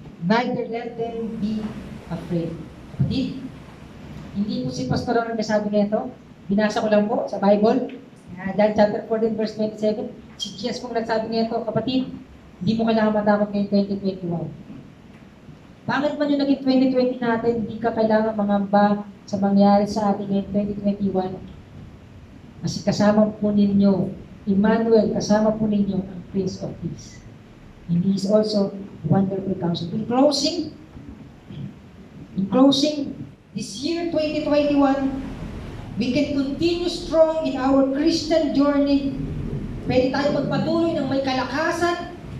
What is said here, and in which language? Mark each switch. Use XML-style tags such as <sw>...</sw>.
<en>Neither let them be afraid.</en> <tl>Kapatid, hindi po si Pastor ang nasabi nito. Binasa ko lang po sa Bible. John chapter 14 verse 27. Si Jesus po nagsabi nito, kapatid, hindi mo kailangan matakot ngayong 2021. Bakit man yung naging 2020 natin, hindi ka kailangan mangamba sa mangyari sa ating ngayong 2021? Kasi kasama po ninyo, Emmanuel, kasama po ninyo ang Prince of Peace.</tl> <en>And He is also wonderful counselor. In closing, this year 2021, we can continue strong in our Christian journey.</en> <tl>Pwede tayo magpatuloy ng may kalakasan.</tl>